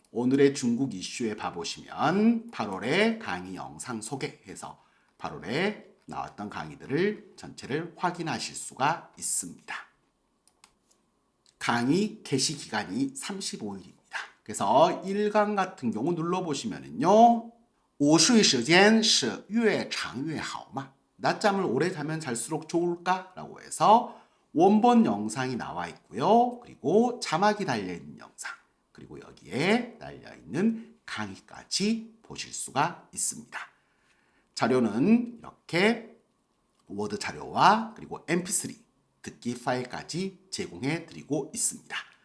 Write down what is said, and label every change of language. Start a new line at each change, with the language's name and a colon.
Korean: 오늘의 중국 이슈에 봐보시면 8월의 강의 영상 소개해서 8월에 나왔던 강의들을 전체를 확인하실 수가 있습니다. 강의 개시 기간이 35일입니다. 그래서 1강 같은 경우 눌러보시면은요.
Chinese: 午睡时间是越长越好吗?
Korean: 낮잠을 오래 자면 잘수록 좋을까? 라고 해서 원본 영상이 나와 있고요. 그리고 자막이 달려있는 영상, 그리고 여기에 달려있는 강의까지 보실 수가 있습니다. 자료는 이렇게 워드 자료와 그리고 mp3 듣기 파일까지 제공해 드리고 있습니다.